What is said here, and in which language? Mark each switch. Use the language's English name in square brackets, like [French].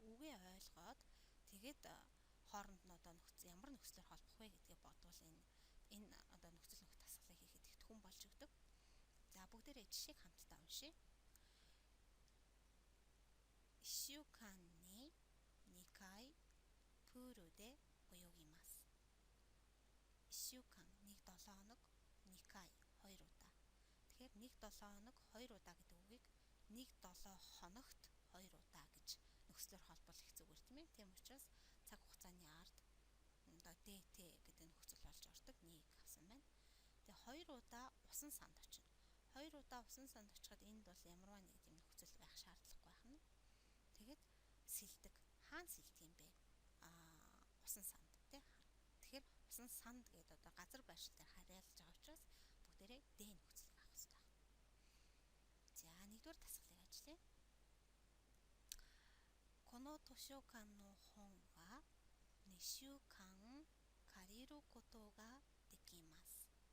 [Mongolian] Үгээ ойлгоод тэгээд хооронд нь одоо ямар нөхцлөөр холбох вэ гэдгээ бодвол энэ одоо нөхцөл нөхөх дасгалыг хийхэд их түн болж өгдөг. За бүгдээрээ жишээг хамтдаа уншъя. [Japanese] 1週間に2回プールで泳ぎます。 1週間 [Mongolian] нэг 7 хоног [Japanese] 2回 [Mongolian] 2 удаа. Тэгэхээр 1 7 хоног 2 удаа гэдэг үгийг 1 7 хоногт 2 удаа гэж нөхцлөөр холбол их зүгээр тийм ээ. Тийм учраас цаг хугацааны ард одоо ДТ гэдэг нөхцөл болж ордог. 1 авсан байна. Тэгээ 2 удаа усан санд очино. 2 удаа усан санд очиход энд бол ямарваа нэг тийм нөхцөл байх шаардлагагүй байна. Тэгээд сэлдэг. Хаана сэлдэг юм бэ? Усан санд тий. Тэгэхээр усан санд гэдэг одоо газар байршил дээр харьяалж байгаа учраас бүгдээрээ Д нөхцөлийг авах хэрэгтэй байна. За 1-р дасгалыг ажиллая. [Japanese] この図書館の本は2週間借りることができます.